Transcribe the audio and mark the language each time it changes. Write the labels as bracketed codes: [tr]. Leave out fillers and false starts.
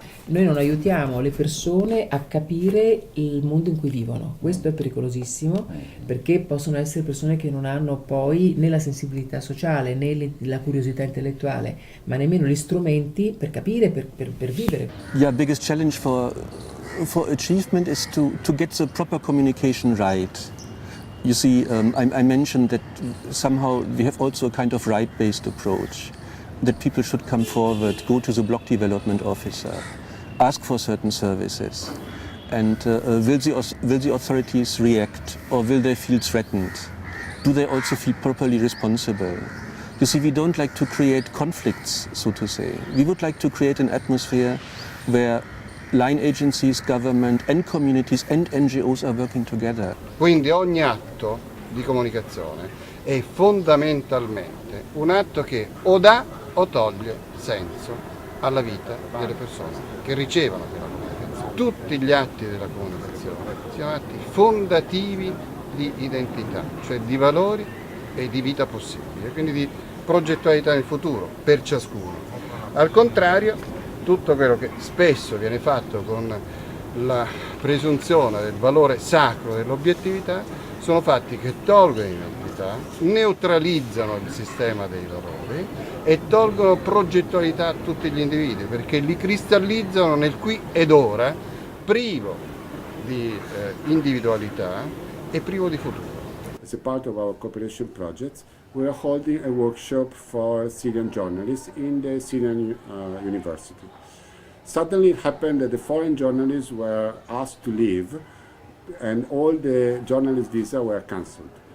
[it] Noi non aiutiamo le persone a capire il mondo in cui vivono, questo è pericolosissimo, perché possono essere persone che non hanno poi né la sensibilità sociale né la curiosità intellettuale, ma nemmeno gli strumenti per capire, per vivere. [en] Yeah, biggest challenge for achievement is to get the proper communication right. You see, I mentioned that somehow we have also a kind of right-based approach, that people should come forward, go to the block development officer, ask for certain services, and will the authorities react, or will they feel threatened? Do they also feel properly responsible? You see, we don't like to create conflicts, so to say. We would like to create an atmosphere where line agencies, government and communities and NGOs are working together. [it] Quindi ogni atto di comunicazione è fondamentalmente un atto che o dà o toglie senso alla vita delle persone che ricevono quella comunicazione. Tutti gli atti della comunicazione sono atti fondativi di identità, cioè di valori e di vita possibile, quindi di progettualità nel futuro per ciascuno. Al contrario, tutto quello che spesso viene fatto con la presunzione del valore sacro dell'obiettività sono fatti che tolgono identità, neutralizzano il sistema dei valori e tolgono progettualità a tutti gli individui, perché li cristallizzano nel qui ed ora, privo di individualità e privo di futuro. [en] As a part of our cooperation projects, we are holding a workshop for Syrian journalists in the Syrian university. Suddenly it happened that the foreign journalists were asked to leave and all the journalist visas were cancelled.